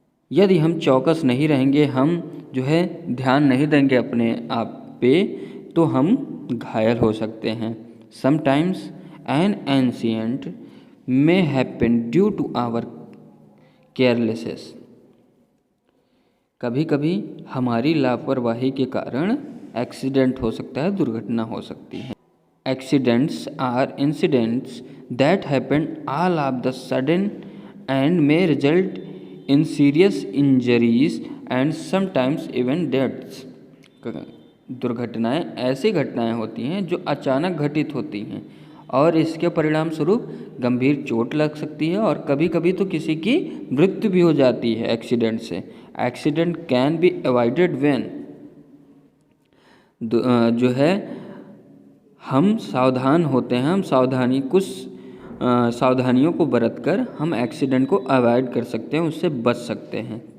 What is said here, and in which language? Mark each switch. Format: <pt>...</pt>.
<hi>यदि हम चौकस नहीं रहेंगे, हम जो है ध्यान नहीं देंगे अपने आप पे, तो हम घायल हो सकते हैं।</hi> <en>Sometimes an incident may happen due to our carelessness.</en> <hi>कभी कभी हमारी लापरवाही के कारण एक्सीडेंट हो सकता है, दुर्घटना हो सकती है।</hi> <en>Accidents are incidents that happen all of the sudden and may result in serious injuries and sometimes even deaths.</en> <hi>दुर्घटनाएं ऐसी घटनाएं होती हैं जो अचानक घटित होती हैं और इसके परिणाम स्वरूप गंभीर चोट लग सकती है और कभी कभी तो किसी की मृत्यु भी हो जाती है एक्सीडेंट से। Accident can be avoided when जो है हम सावधान होते हैं, हम कुछ सावधानियों को बरतकर हम एक्सीडेंट को अवॉइड कर सकते हैं, उससे बच सकते हैं।</hi>